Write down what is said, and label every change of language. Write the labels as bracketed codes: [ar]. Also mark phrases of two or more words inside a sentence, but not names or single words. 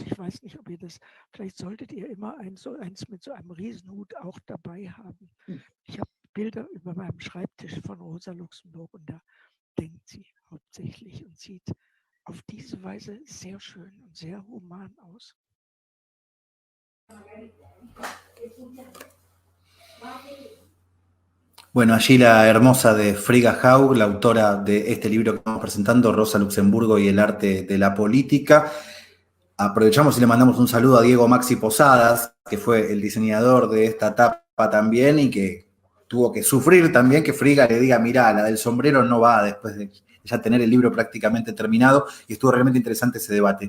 [de] Ich weiß nicht, ob ihr das, vielleicht solltet ihr immer eins mit so einem Riesenhut auch dabei haben. Ich habe Bilder über meinem Schreibtisch von Rosa Luxemburg und da denkt sie hauptsächlich und sieht auf diese Weise sehr schön und sehr human aus. [es] Bueno, allí la hermosa de Frigga Haug, la autora de este libro que estamos presentando, Rosa Luxemburgo y el arte de la política. Aprovechamos y le mandamos un saludo a Diego Maxi Posadas, que fue el diseñador de esta tapa también y que tuvo que sufrir también que Frigga le diga, mirá, la del sombrero no va después de ya tener el libro prácticamente terminado, y estuvo realmente interesante ese debate.